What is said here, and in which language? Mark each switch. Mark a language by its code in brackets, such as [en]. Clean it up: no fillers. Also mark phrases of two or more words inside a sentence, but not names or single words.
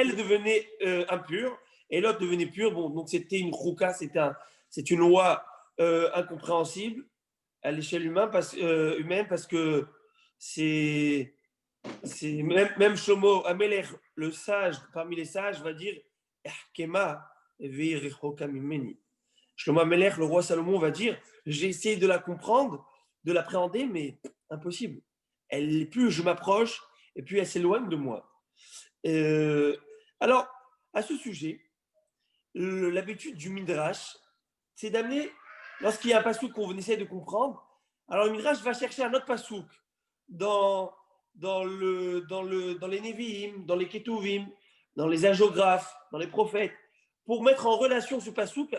[fr] Et l'autre devenait pure. Bon, donc c'était une chouka, c'est une loi incompréhensible à l'échelle humaine parce que c'est même Shlomo Amelech, le sage parmi les sages, va dire [he] אחכמה והיא רחוקה ממני. [fr] Shlomo Amelech, le roi Salomon, va dire j'ai essayé de la comprendre, de l'appréhender, mais impossible. Plus je m'approche, et plus elle s'éloigne de moi. Alors, à ce sujet, l'habitude du Midrash, c'est d'amener, lorsqu'il y a un pasouk qu'on essaie de comprendre, alors le Midrash va chercher un autre pasouk dans les Nevi'im, dans les Ketuvim, dans les hagiographes, dans les prophètes, pour mettre en relation ce pasouk.